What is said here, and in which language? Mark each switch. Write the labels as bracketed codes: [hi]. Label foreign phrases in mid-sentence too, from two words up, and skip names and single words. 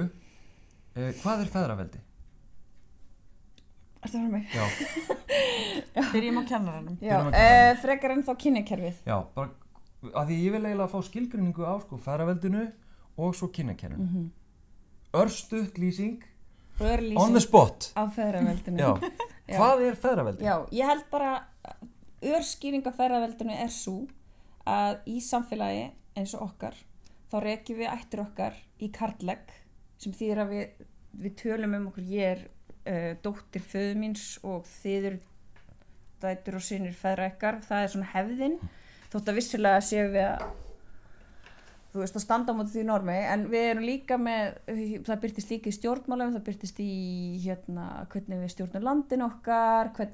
[is] Hvað feðraveldi? Ertu að fara mig? Já. Byrjum á kennaranum. Já, frekar en þá kynjakerfið. Já, bara að því ég vil eiginlega fá skilgreiningu á feðraveldinu og svo kynjakerfinu. Örstutt lýsing. [en] On the spot. [is] Á feðraveldinu. Já. Hvað feðraveldi? Já, ég held bara örskýring á feðraveldinu svo að í samfélagi eins og okkar þá rekjum við ættir okkar í karllegg sem þýðir að við tölum okkur, ég dóttir föður míns og þið eru dætur og synir feðra ykkar, það svona hefðin þótt að vissulega séum við að þú veist að standa á móti því normi, en við erum líka með, það birtist líka í stjórnmálum, það birtist í hvernig við stjórnum landin okkar,